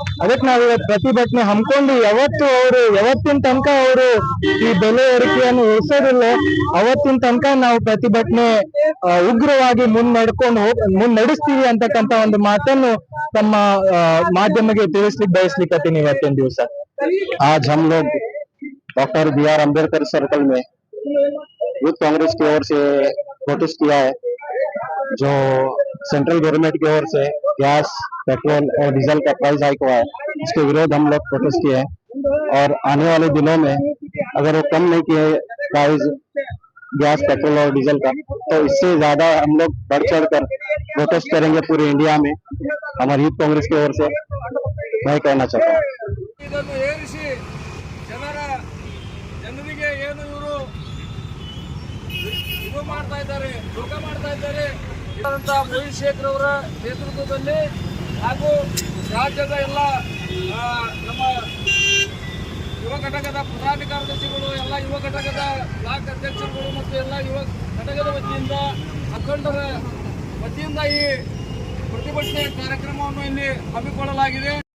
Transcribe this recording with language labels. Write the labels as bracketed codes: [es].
[kn] ಅದಕ್ಕೆ ನಾವು ಇವತ್ತು ಪ್ರತಿಭಟನೆ ಹಮ್ಮಿಕೊಂಡು ಯಾವತ್ತಿನ ತನಕ ಅವರು ಈ ಬೆಲೆ ಏರಿಕೆಯನ್ನು ಇಳಿಸೋದಿಲ್ಲ, ಅವತ್ತಿನ ತನಕ ನಾವು ಪ್ರತಿಭಟನೆ ಉಗ್ರವಾಗಿ ಮುನ್ನಡೆಸ್ತೀವಿ ಅಂತಕ್ಕಂತ ಒಂದು ಮಾತನ್ನು ತಮ್ಮ ಮಾಧ್ಯಮಕ್ಕೆ ತಿಳಿಸ್ಲಿಕ್ಕೆ ಬಯಸ್ಲಿಕ್ಕತ್ತೀನಿ ಇವತ್ತಿನ ದಿವಸ. [hi] आज हम लोग डॉक्टर BR अम्बेडकर सर्कल में यूथ कांग्रेस की ओर से प्रोटेस्ट किया है। जो सेंट्रल गवर्नमेंट की ओर से गैस, पेट्रोल और डीजल का प्राइस हाइक हुआ है, इसके विरोध हम लोग प्रोटेस्ट किए हैं। और आने वाले दिनों में अगर वो कम नहीं किए प्राइस गैस, पेट्रोल और डीजल का, तो इससे ज्यादा हम लोग बढ़ चढ़ कर प्रोटेस्ट करेंगे पूरे इंडिया में, हमारी यूथ कांग्रेस की ओर से मैं कहना चाहता हूँ। [kn] ಇದನ್ನು ಏರಿಸಿ ಜನರಿಗೆ ಏನು ಇವರು ಇದು ಮಾಡ್ತಾ ಇದ್ದಾರೆ, ಧೋಕ ಮಾಡ್ತಾ ಇದ್ದಾರೆ. ಮೋಹಿತ್ ಶೇಖರ್ ಅವರ ನೇತೃತ್ವದಲ್ಲಿ ಹಾಗೂ ರಾಜ್ಯದ ಎಲ್ಲ ನಮ್ಮ ಯುವ ಘಟಕದ ಪ್ರಧಾನ ಕಾರ್ಯದರ್ಶಿಗಳು, ಎಲ್ಲ ಯುವ ಘಟಕದ ಬ್ಲಾಕ್ ಅಧ್ಯಕ್ಷರುಗಳು ಮತ್ತು ಎಲ್ಲ ಯುವ ಘಟಕದ ವತಿಯಿಂದ, ಅಖಂಡರ ವತಿಯಿಂದ ಈ ಪ್ರತಿಭಟನೆ ಕಾರ್ಯಕ್ರಮವನ್ನು ಇಲ್ಲಿ ಹಮ್ಮಿಕೊಳ್ಳಲಾಗಿದೆ.